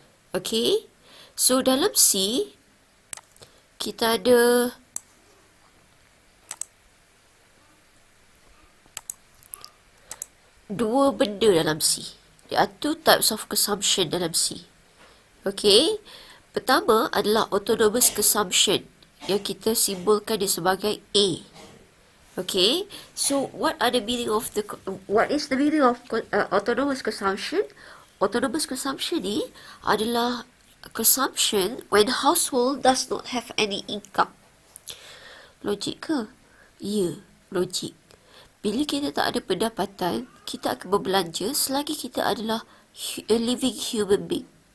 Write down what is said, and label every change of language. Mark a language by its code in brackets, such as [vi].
[ms] Okay, so dalam C kita ada dua benda dalam C. [en] There are two types of consumption [ms] dalam C. Okay, pertama adalah autonomous consumption yang kita simbolkan dia sebagai A. [en] Okay, so what is the meaning of autonomous consumption? Autonomous consumption [ms] ni adalah [en] consumption when household does not have any income. [ms] Logik ke? Ya, logik. Bila kita tak ada pendapatan, kita akan berbelanja selagi kita adalah [en] a living human being.